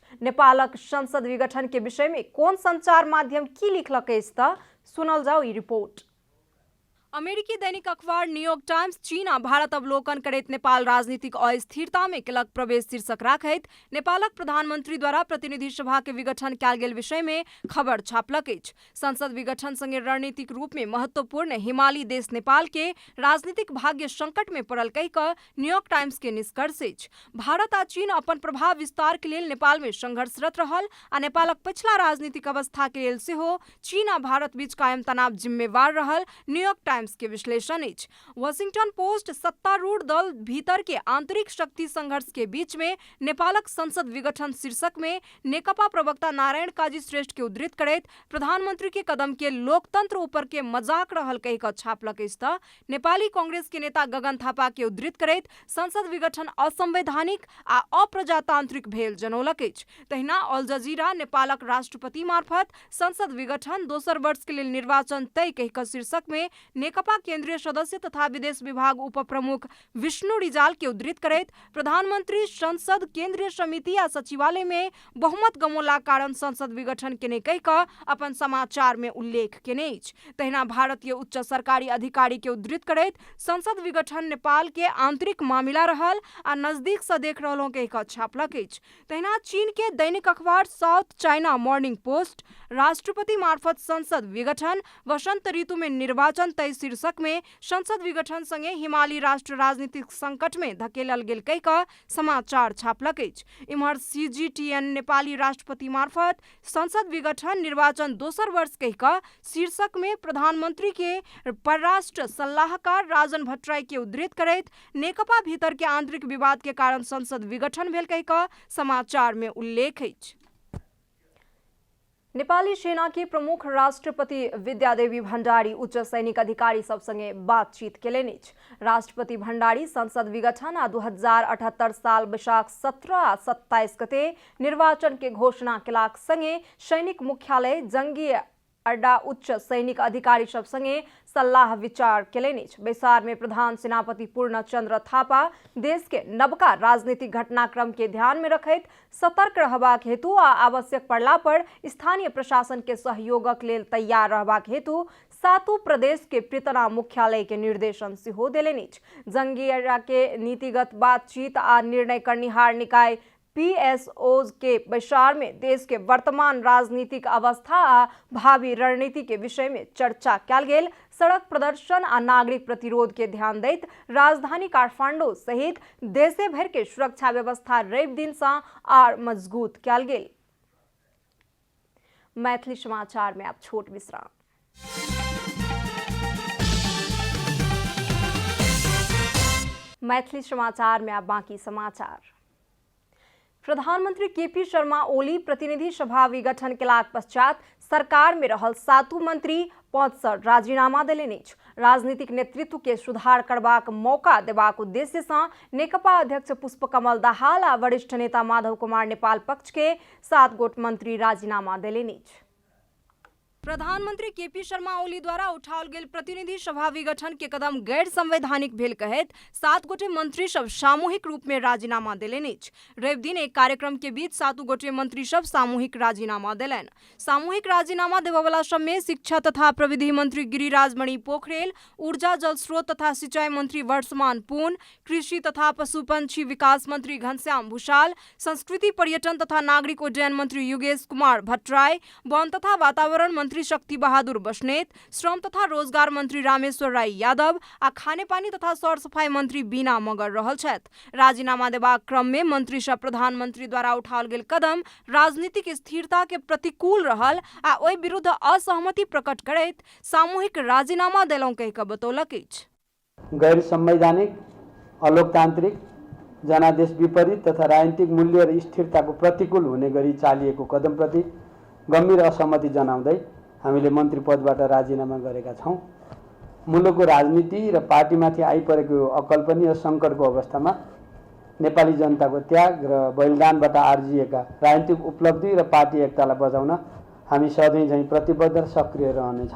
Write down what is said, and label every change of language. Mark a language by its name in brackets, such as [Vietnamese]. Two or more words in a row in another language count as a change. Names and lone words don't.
[Maithili] नेपालक संसद विघटन के विषय में कोन संचार माध्यम की लिखलक अछि त सुनल जाओ ई रिपोर्ट। अमेरिकी दैनिक अखबार न्यूयॉर्क टाइम्स चीन आ भारत अवलोकन करैत नेपाल राजनीतिक अस्थिरता में केलक प्रवेश शीर्षक राखैत नेपालक प्रधानमंत्री द्वारा प्रतिनिधि सभा के विघटन कयल गेल विषय में खबर छापलक अछि। संसद विघटन संगे रणनीतिक रूप में महत्वपूर्ण हिमाली देश नेपाल के राजनीतिक भाग्य संकट में पड़ल कहि कऽ न्यूयॉर्क टाइम्स के निष्कर्ष अछि। भारत आ चीन अपन प्रभाव विस्तार के लेल नेपाल में संघर्षरत रहल आ नेपालक पछिला राजनीतिक अवस्था के लेल सेहो चीन आ भारत बीच कायम तनाव जिम्मेवार रहल न्यूयॉर्क टाइम्स के विश्लेषण अछि। वॉशिंगटन पोस्ट सत्तारूढ़ दल भीतर के आंतरिक शक्ति संघर्ष के बीच में नेपालक संसद विघटन शीर्षक में नेकपा प्रवक्ता नारायण काजी श्रेष्ठ के उद्धृत करैत प्रधानमंत्री के कदम के लोकतंत्र ऊपर के मजाक रहल कहि कऽ छापलक अछि त नेपाली कांग्रेस के नेता गगन थापा के उद्धृत करैत संसद विघटन असंवैधानिक आ अप्रजातांत्रिक भेल जनौलक अछि। तहिना अल जजीरा नेपालक राष्ट्रपति मार्फत संसद विघटन दोसर वर्ष के लेल निर्वाचन तय कहि कऽ शीर्षक में नेकपा केंद्रीय सदस्य तथा विदेश विभाग उप प्रमुख विष्णु रिजाल के उद्धृत करैत प्रधानमंत्री संसद केंद्रीय समिति आ सचिवालय में बहुमत गमौला कारण संसद विघटन केने कहि कऽ अपन समाचार में उल्लेख केने अछि। तहिना भारतीय उच्च सरकारी अधिकारी के उद्धृत करैत संसद विघटन नेपाल के आंतरिक मामिला रहल आ नजदीक से देख रहलों कहि कऽ छापलक अछि। तहिना चीन के दैनिक अखबार साउथ चाइना मॉर्निंग पोस्ट राष्ट्रपति मार्फत संसद विघटन वसंत ऋतु में निर्वाचन तय शीर्षक में संसद विघटन संगे हिमाली राष्ट्र राजनीतिक संकट में धकेलल गेल कहि कऽ समाचार छापलक अछि। इम्हर सीजीटीएन नेपाली राष्ट्रपति मार्फत संसद विघटन निर्वाचन दोसर वर्ष कहि कऽ शीर्षक में प्रधानमंत्री के परराष्ट्र सलाहकार राजन भट्टराई के उद्धृत करैत नेकपा भीतर के आंतरिक विवाद के कारण संसद विघटन भेल कहि कऽ समाचार में उल्लेख अछि। नेपाली सेना के प्रमुख राष्ट्रपति विद्यादेवी भण्डारी उच्च सैनिक अधिकारी सब संगे बातचीत केलनि अछि। राष्ट्रपति भण्डारी संसद विघटन आ 2078 साल बैशाख 17 आ 27 गते निर्वाचन के घोषणा केलाक संगे सैनिक मुख्यालय जंगी अड्डा उच्च सैनिक अधिकारी सब संगे सलाह विचार केलनि अछि। बैसार में प्रधान सेनापति पूर्णचंद्र थापा देश के नवका राजनीतिक घटनाक्रम के ध्यान में रखैत सतर्क रहबाक हेतु आ आवश्यक पड़ला पर स्थानीय प्रशासन के सहयोगक लेल तैयार रहबाक हेतु 7 प्रदेश के पृतना मुख्यालय के निर्देशन सेहो देलनि अछि। जंगी अड्डा के नीतिगत बातचीत आ निर्णय करनिहार निकाय पीएसओ के बैसार में देश के वर्तमान राजनीतिक अवस्था आ भावी रणनीति के विषय में चर्चा कयल गेल। सड़क प्रदर्शन आ नागरिक प्रतिरोध के ध्यान दैत राजधानी काठमांडू सहित देशे भर के सुरक्षा व्यवस्था रवि दिन से आर मजबूत कयल गेल। मैथिली समाचार में आप छोट विश्राम। मैथिली समाचार में आप बाकी समाचार। प्रधानमंत्री केपी शर्मा ओली प्रतिनिधि सभा विघटन केलाक पश्चात सरकार में रहल 7 मंत्री पद से राजीनामा देलनि अछि। राजनीतिक नेतृत्व के सुधार करबाक मौका देबाक उद्देश्य से नेकपा अध्यक्ष पुष्पकमल दाहाल आ वरिष्ठ नेता माधव कुमार नेपाल पक्ष के 7 गोट मंत्री राजीनामा देलनि अछि। प्रधानमंत्री केपी शर्मा ओली द्वारा उठाओल गेल प्रतिनिधि सभा विघटन के कदम गैर संवैधानिक भेल कहैत 7 गोटे मंत्री सब सामूहिक रूप में राजीनामा देलनि अछि। रवि दिन एक कार्यक्रम के बीच 7 गोटे मंत्री सब सामूहिक राजीनामा देलनि। सामूहिक राजीनामा देबयवला सब में शिक्षा तथा प्रविधि मंत्री गिरिराज मणि पोखरेल, ऊर्जा जल स्रोत तथा सिंचाई मंत्री वर्षमान पून, कृषि तथा पशुपंछी विकास मंत्री घनश्याम भूषाल, संस्कृति पर्यटन तथा नागरिक उड्डयन मंत्री युगेश कुमार भट्टराई, वन तथा वातावरण मंत्री शक्ति बहादुर बस्नेत, श्रम तथा रोजगार मंत्री रामेश्वर राय यादव आ खानेपानी तथा सौर सफाई मंत्री बीना मगर रहल छथि। राजीनामा देबाक क्रम में मंत्री सब प्रधानमंत्री द्वारा उठाओल गेल कदम राजनीतिक स्थिरता के प्रतिकूल रहल आ ओहि विरुद्ध असहमति प्रकट करैत सामूहिक राजीनामा देलहुं कहि कऽ बतौलक अछि। [Nepali] गैर संवैधानिक, अलोकतांत्रिक जनादेश विपरीत तथा राजनीतिक मूल्य र स्थिरताको प्रतिकूल हुने गरी चालिएको कदमप्रति गम्भीर असहमति जनाउँदै हामीले मन्त्री पदबाट राजीनामा गरेका छौँ। मुलुकको राजनीति र पार्टीमाथि आइपरेको अकल्पनीय सङ्कटको अवस्थामा नेपाली जनताको त्याग र बलिदानबाट आर्जिएका राजनीतिक उपलब्धि र पार्टी एकतालाई बचाउन हामी सधैँ झैँ प्रतिबद्ध र सक्रिय रहनेछौँ।